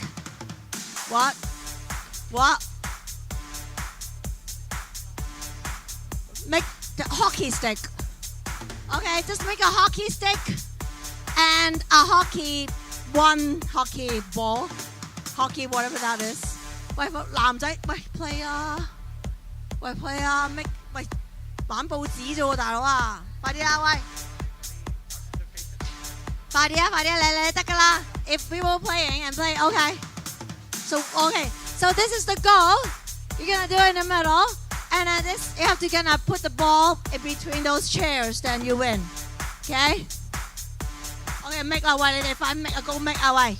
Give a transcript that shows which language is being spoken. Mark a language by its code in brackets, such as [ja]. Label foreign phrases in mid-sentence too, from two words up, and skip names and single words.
[en] What? Make the hockey stick. Okay, just make a hockey stick and a one hockey ball. Hockey, whatever that is. [yue] 喂，男仔，喂 play 啊！喂 play 啊 ！make 喂玩報紙啫喎，大佬啊！快啲啦，喂！快啲啊！嚟得㗎啦！ [en] If we were playing and play, okay. So this is the goal. You're gonna do it in the middle, and then this you have to gonna put the ball in between those chairs, then you win. Okay? Okay, make our way. If I make a goal, make our way.